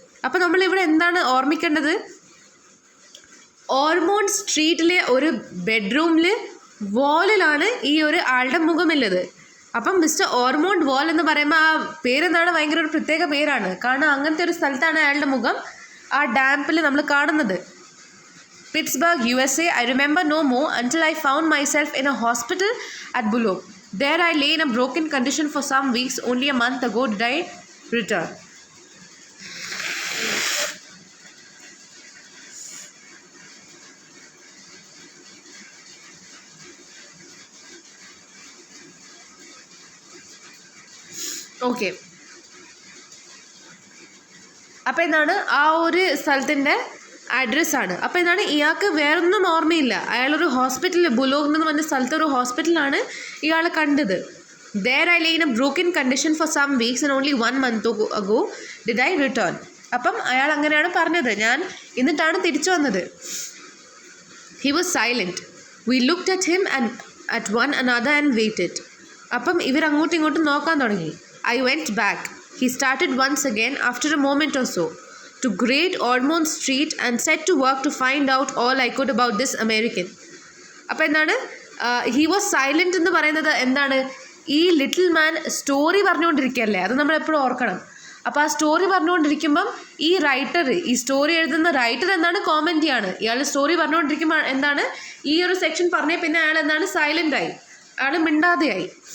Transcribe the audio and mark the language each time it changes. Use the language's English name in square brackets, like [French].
[Malayalam] അപ്പോൾ നമ്മളിവിടെ ഓർമ്മിക്കേണ്ടത്, ഓർമോണ്ട് സ്ട്രീറ്റിലെ ഒരു ബെഡ്റൂമിൽ വാളിലാണ് ഈ ഒരു ആളുടെ മുഖമുള്ളത്. അപ്പം മിസ്റ്റർ ഓർമോണ്ട് വാൾ എന്ന് പറയുമ്പോൾ ആ പേരെന്താണ് ഭയങ്കര ഒരു പ്രത്യേക പേരാണ്. കാരണം അങ്ങനത്തെ ഒരു സ്ഥലത്താണ് അയാളുടെ മുഖം ആ ഡാമ്പിൽ നമ്മൾ കാണുന്നത്. [English] Pittsburgh, USA. I remember no more until I found myself in a hospital at Bullock. There I lay in a broken condition for some weeks. Only a month ago did I return. Okay. [Malayalam] അപ്പോൾ ആ ഒരു സ്ഥലത്തിൻ്റെ അഡ്രസ്സാണ്. അപ്പോൾ ഇയാൾക്ക് വേറൊന്നും ഓർമ്മയില്ല. അയാളൊരു ഹോസ്പിറ്റലിൽ, ബുലോഗ് എന്ന് പറഞ്ഞ സ്ഥലത്ത് ഒരു ഹോസ്പിറ്റലാണ് ഇയാൾ കണ്ടത്. [English] There I lay in a broken condition for some weeks and only 1 month ago did I return. [Malayalam] അപ്പം അയാൾ അങ്ങനെയാണ് പറഞ്ഞത്, ഞാൻ എന്നിട്ടാണ് തിരിച്ചു വന്നത്. [English] He was silent. We looked at him and at one another and waited. [Malayalam] അപ്പം അങ്ങോട്ടും ഇങ്ങോട്ടും നോക്കാൻ തുടങ്ങി. [English] I went back. He started once again after a moment or so to Great Ormond Street and set to work to find out all I could about this American. [Malayalam] അപ്പോൾ [English] he was silent [Malayalam] എന്ന് പറയുന്നത് ഈ little മാൻ story പറഞ്ഞുകൊണ്ടിരിക്കുകയല്ലേ, അത് നമ്മളെപ്പോഴും ഓർക്കണം. അപ്പോൾ ആ story പറഞ്ഞുകൊണ്ടിരിക്കുമ്പം ഈ സ്റ്റോറി എഴുതുന്ന റൈറ്റർ കോമൻറ്റിയാണ്. ഇയാൾ സ്റ്റോറി പറഞ്ഞുകൊണ്ടിരിക്കുമ്പോൾ ഈ ഒരു സെക്ഷൻ പറഞ്ഞേ പിന്നെ അയാൾ സൈലൻ്റായി, അയാൾ മിണ്ടാതെയായി.